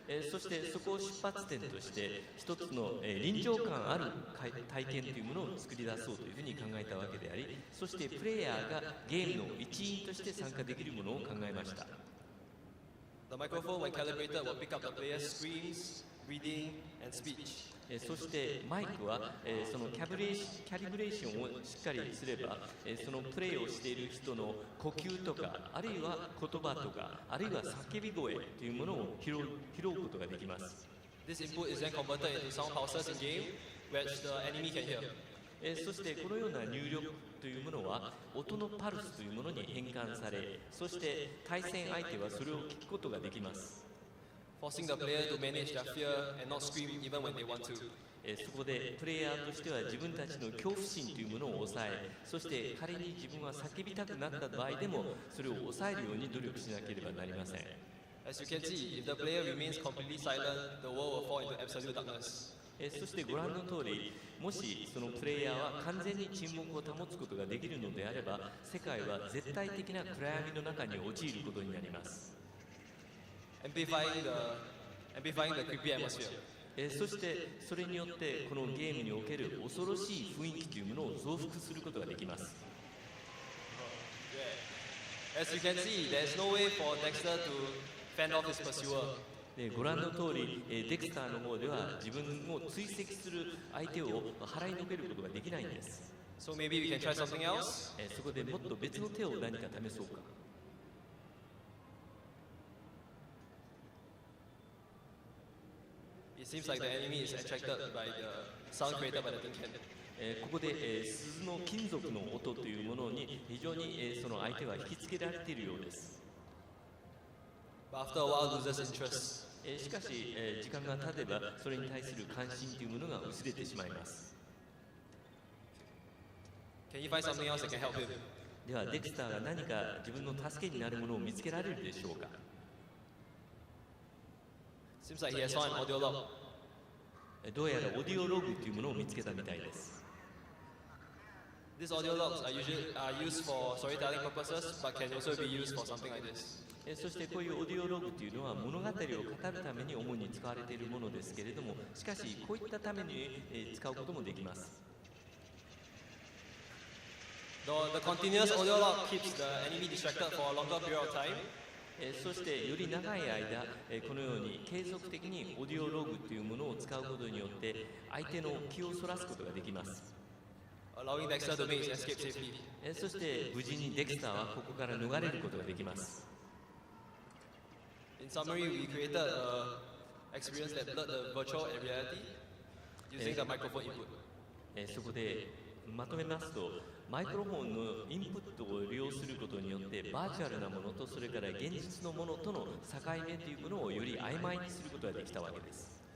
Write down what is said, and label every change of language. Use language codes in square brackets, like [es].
[ja] そしてそこを出発点として一つの臨場感ある体験というものを作り出そうというふうに考えたわけであり、そしてプレイヤーがゲームの一員として参加できるものを考えました。 [en] The microphone, when calibrated, will pick up the player's screams, breathing, and speech. [ja] そしてマイクはそのキャリブレーションをしっかりすればそのプレイをしている人の呼吸とかあるいは言葉とかあるいは叫び声というものを拾うことができます。 [en] This input is then converted into sound pulses in game, which the enemy can hear. [ja] そしてこのような入力というものは音のパルスというものに変換され、そして対戦相手はそれを聞くことができます。 [en] Forcing the player to manage their fear and not scream even when they want to. [ja] そこでプレイヤーとしては自分たちの恐怖心というものを抑え、そして仮に自分は叫びたくなった場合でもそれを抑えるように努力しなければなりません。 [en] As you can see, if the player remains completely silent, the world will fall into absolute darkness. [ja] そしてご覧の通り、もしそのプレイヤーは完全に沈黙を保つことができるのであれば、世界は絶対的な暗闇の中に陥ることになります。 [en] Amplifying the creepy atmosphere. [ja] そしてそれによってこのゲームにおける恐ろしい雰囲気というものを増幅することができます。 [en] As you can see, there is no way for Dexter to fend off his pursuer. [ja] ご覧の通り、デクスターの方では自分を追跡する相手を払いのけることができないんです。 [en] So maybe we can try something else. [ja] そこでもっと別の手を何か試そうか。 [en] It seems like the enemy is attracted by the sound created by the tin can. [ja] ここで鈴の金属の音というものに非常にその相手は引きつけられているようです。 [en] But after a while, loses interest. [ja] しかし時間が経てばそれに対する関心というものが薄れてしまいます。 [en] Can you find something else that can help him? [ja] ではデクスターが何か自分の助けになるものを見つけられるでしょうか。 [en] Seems like he has found an audio log. [ja] どうやらオーディオログというものを見つけたみたいです。 [en] These audio logs are used for storytelling purposes, but can also be used for something like this. [ja] そしてこういうオーディオログというのは物語を語るために主に使われているものですけれども、しかしこういったために使うこともできます。 [en] The continuous audio log keeps the enemy distracted for a longer period of time. [ja] そしてより長い間このように継続的にオーディオログというものを使うことによって相手の気をそらすことができます。 [en] Allowing Dexter to make his escape safely. [ja] そして無事にデクスターはここから逃れることができます。 [en] In summary, we created an experience that blurred the virtual and reality using the microphone input. [ja] そこでまとめますと、マイクロフォンのインプットを利用することによってバーチャルなものとそれから現実のものとの境目というものをより曖昧にすることができたわけです。